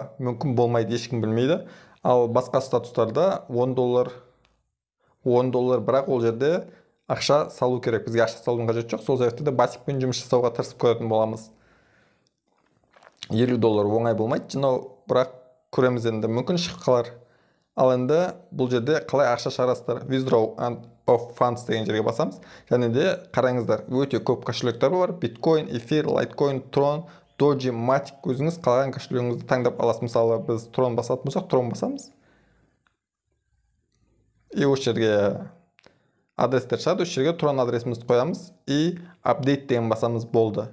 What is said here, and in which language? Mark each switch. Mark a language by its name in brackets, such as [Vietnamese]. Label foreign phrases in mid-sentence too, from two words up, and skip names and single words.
[Kazakh] Мүмкін болмайды, ешкім білмейді. Ал басқа статустарда $10, бірақ ол жерде ақша салу керек. Бізге ақша салудың қажеті жоқ. Сол себепті де Basic-пен жұмыс жасауға тырысып көретін боламыз. $50 оңай болмайды, жинау, бірақ көреміз енді, мүмкін шығып қалар. Ал енді бұл жерде қалай ақша шығарасыздар? [English] Withdraw of funds [Kazakh] деген жерге басамыз. Және де қараңыздар, өте көп кошелектер бар. Bitcoin, Ether, Litecoin, Tron, Doge, Matic. Өзіңіз қалаған кошелегіңізді таңдап аласыз. Мысалы, біз Tron басатын болсақ, Tron басамыз. И осы жерге адрестер шығады, осы жерге Tron адресімізді қоямыз и update деген басамыз, болды.